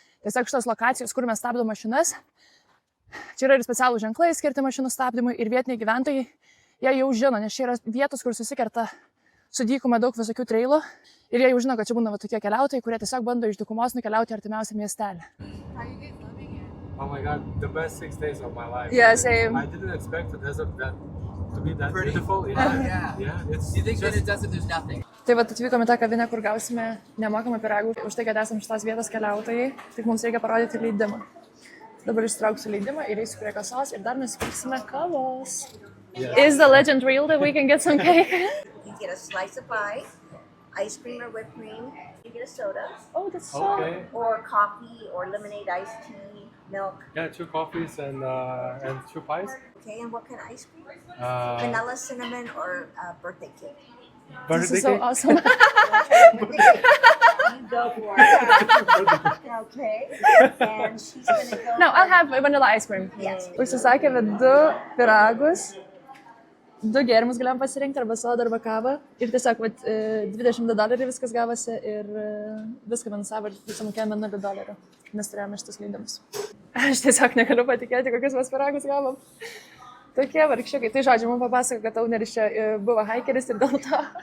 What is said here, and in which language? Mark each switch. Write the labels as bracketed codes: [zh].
[lt] Tiesiog šitos lokacijos, kur mes stabdom mašinas, čia yra ir specialų ženklai skirti mašinų stabdymui ir vietiniai gyventojai, jie jau žino, nes čia yra vietos, kur susikerta su dykuma daug visokių trailų ir jie jau žino, kad čia būna tokie keliautojai, kurie tiesiog bando iš dykumos nukeliauti artimiausią miestelį. [en] Oh my god, the best 6 days of my life. Yeah, same. I didn't expect the desert to be that Pretty. beautiful. Yeah. It's You think that just... it doesn't, there's nothing. [lt] Tai va, atvykome į tą kavinę, kur gausime nemokamą pyragų už tai, kad esame šitos vietos keliautojai, tik mums reikia parodyti leidimą. Dabar ištrauksiu leidimą ir eisiu prie kasos ir dar nusipirksime kavos. [en] Is the legend real that we can get some cake? You get a slice of pie, ice cream or whipped cream. You get a soda, Oh, that's so... Okay. or coffee, or lemonade, iced tea, milk. Yeah, 2 coffees and 2 pies. Okay, and what kind of ice cream? Uh, Vanilla, cinnamon, or birthday cake? This birthday is so cake. awesome. You go for it. Okay, and she's gonna go. No, I'll have vanilla ice cream. Yes. [lt] Užsisakėme 2 pyragus, 2 gėrimus galėjom pasirinkti, arba sodą, arba kavą. Ir tiesiog $22 viskas gavosi ir viską minusavo ir sumokėjome $0, nes turėjome šitus leidimus. Aš tiesiog negaliu patikėti, kokius mes pyragus gavom. Tokie vargšiukai. Tai žodžiu, mums papasako, kad Auneris čia buvo haikeris ir dėl to